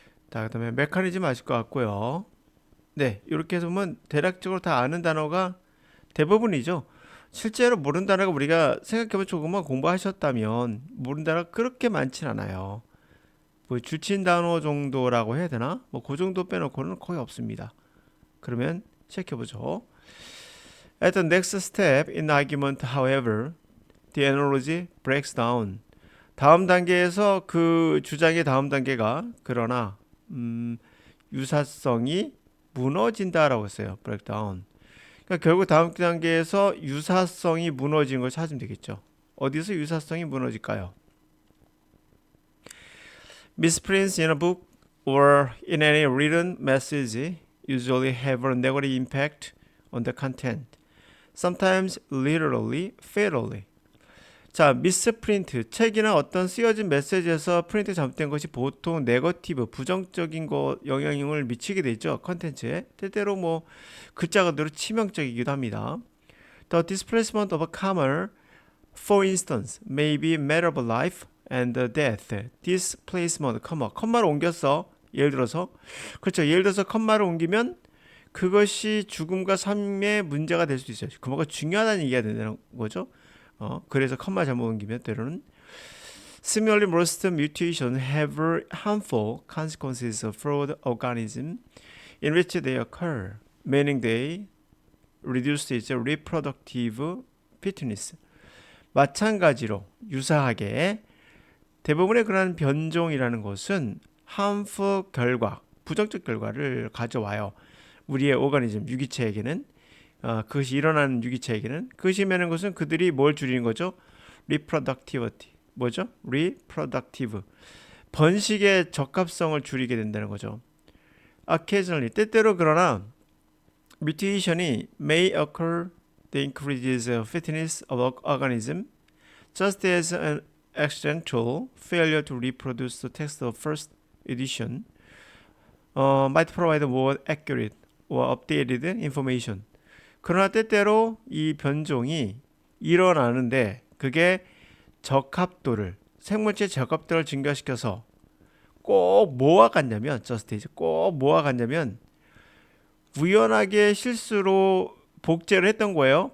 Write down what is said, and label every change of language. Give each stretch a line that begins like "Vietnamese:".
Korean: 자, 그다음에 메커니즘 아실 것 같고요. 네, 이렇게 해서 보면 대략적으로 다 아는 단어가 대부분이죠. 실제로 모르는 단어가 우리가 생각해보면 조금만 공부하셨다면 모르는 단어가 그렇게 많진 않아요. 뭐 줄친 단어 정도라고 해야 되나? 뭐 그 정도 빼놓고는 거의 없습니다. 그러면 시작해보죠.
English: At the next step in argument, however, the analogy breaks down.
Korean: 다음 단계에서 그 주장의 다음 단계가 그러나 유사성이 무너진다라고 했어요.
English: break down.
Korean: 그러니까 결국 다음 단계에서 유사성이 무너진 걸 찾으면 되겠죠. 어디서 유사성이 무너질까요?
English: Misprints in a book or in any written message usually have a negative impact on the content. Sometimes literally, fatally.
Korean: 자, 미스프린트, 책이나 어떤 쓰여진 메시지에서 프린트 잘못된 것이 보통 네거티브, 부정적인 거 영향을 미치게 되죠. 컨텐츠에. 때때로 뭐 글자 그대로 치명적이기도 합니다.
English: The displacement of a comma, for instance, may be matter of life and death.
Korean: displacement, 컴마를 옮겼어. 예를 들어서 그렇죠. 예를 들어서 컴마를 옮기면 그것이 죽음과 삶의 문제가 될 수 있어요. 컴마가 중요하다는 얘기가 되는 거죠. 그래서 컴마 잘못 옮기면 때로는
English: Similarly, most mutations have harmful consequences for the organism in which they occur, meaning they reduce its reproductive fitness.
Korean: 마찬가지로 유사하게 대부분의 그러한 변종이라는 것은 harmful 결과, 부정적 결과를 가져와요. 우리의 오가니즘, 유기체에게는 그것이 일어나는 유기체에게는 그것이 말하는 것은 그들이 뭘 줄이는 거죠?
English: reproductivity.
Korean: 뭐죠?
English: reproductive.
Korean: 번식의 적합성을 줄이게 된다는 거죠.
English: occasionally,
Korean: 때때로 그러나
English: mutation이 may occur that increases fitness of organism just as an accidental failure to reproduce the text of first edition might provide more accurate or updated information.
Korean: 그러나 때때로 이 변종이 일어나는데 그게 적합도를 생물체 적합도를 증가시켜서 꼭 뭐와 같냐면 꼭 뭐와 같냐면 우연하게 실수로 복제를 했던 거예요.